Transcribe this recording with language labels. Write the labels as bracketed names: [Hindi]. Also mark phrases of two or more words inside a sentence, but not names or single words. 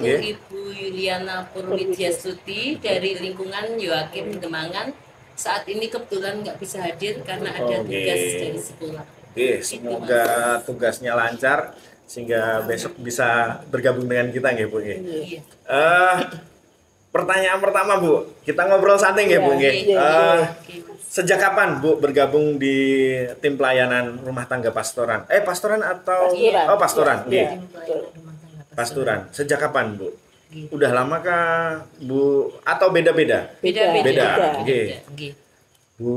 [Indonesian] yaitu Ibu Yuliana Purwidyastuti dari lingkungan Yoakim Demangan. Saat ini kebetulan nggak bisa hadir karena ada tugas dari sekolah. Oke, semoga tugasnya lancar sehingga besok bisa bergabung dengan kita nggih Bu. Iya. Pertanyaan pertama Bu, kita ngobrol santai nggih Bu nggih. Sejak kapan Bu bergabung di tim pelayanan rumah tangga pastoran? Pastoran atau pastoran? Nggih. Pastoran. Sejak kapan Bu? Udah lama kah Bu atau beda-beda? Beda. Nggih. Bu